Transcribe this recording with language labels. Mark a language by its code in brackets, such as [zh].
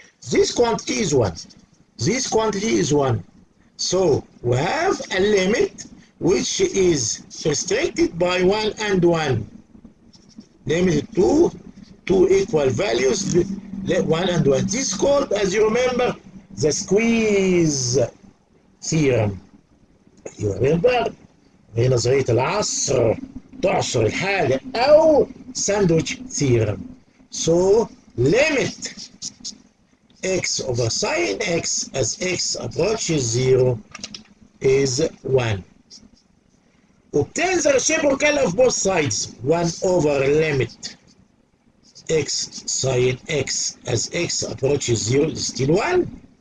[en] This quantity is 1. This quantity is 1. So we have a limit which is restricted by 1 and 1. Limited to two equal values, 1 and 1. This is called, as you remember, the squeeze theorem. You remember [ar] في نظرية العصر تعصر الحاجة أو [en] sandwich theorem. So limit x over sine x as x approaches 0 is 1. Obtain the reciprocal of both sides. 1 over limit x sine x as x approaches 0 is still 1.